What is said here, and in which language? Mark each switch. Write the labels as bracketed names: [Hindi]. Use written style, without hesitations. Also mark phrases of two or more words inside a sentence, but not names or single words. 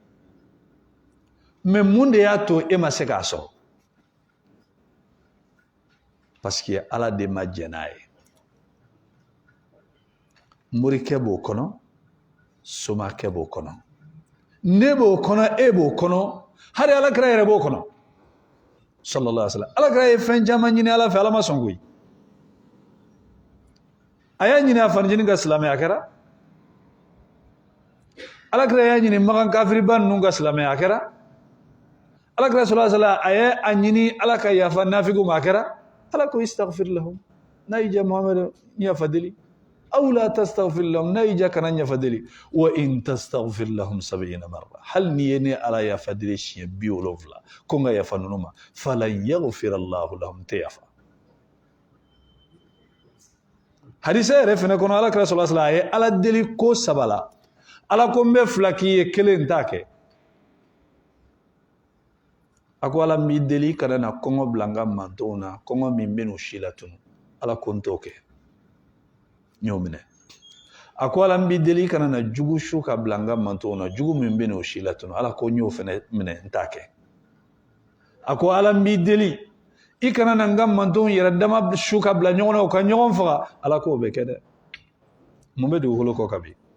[Bambara] mais mun de y'a to e ma se k'a sɔrɔ [French] parce que [Bambara] Ala de ma jɛn n'a ye morikɛ b'o kɔnɔ somakɛ b'o kɔnɔ ne b'o kɔnɔ e b'o kɔnɔ hali Alakira yɛrɛ b'o kɔnɔ [Arabic] صلى الله عليه وسلم [Bambara] Alakira ye fɛn caman ɲini Ala fɛ Ala ma sɔn koyi a y'a ɲini a fanicinin ka silamɛya kɛra Alakira y'a ɲini Makan kafiriba ninnu ka silamɛya kɛra Alakira [Arabic] صلى الله عليه وسلم [Bambara] a ye a ɲini Ala ka yafa nafigiw ma a kɛra Ala ko [Arabic] استغفر لهم [Bambara] n'a y'i ja Muhamadu yafa deli aw la [Arabic] تستغفر لهم [Bambara] n'a y'i ja kana yafa deli [Arabic] وإن تستغفر لهم [Bambara] 70 marra hali n'i ye ne Ala yafa deli siɲɛ 70 ko n ka yafa ninnu ma [Arabic] فلن يغفر الله لهم [Bambara] tɛ yafa hadisa yɛrɛ fɛnɛ kɔnɔ Alakira [Arabic] صلى الله عليه وسلم [Bambara] a ye Ala deli ko 3 la Ala ko n bɛ 2 k'i ye 1 t'a kɛ a ko Ala n b'i deli kana na kɔngɔ bila n ka mantonw na kɔngɔ min bɛ n'u si la tunu Ala ko n t'o kɛ n y'o minɛ a ko Ala n b'i deli kana na jugu su ka bila n ka mantonw na jugu min bɛ n'u si la tunu Ala ko n y'o fɛnɛ minɛ n t'a kɛ a ko Ala n b'i deli i kana na n ka mantonw yɛrɛ dama su ka bila ɲɔgɔn na u ka ɲɔgɔn faga Ala k'o bɛ kɛ dɛ mun bɛ dugukolo kɔ ka bin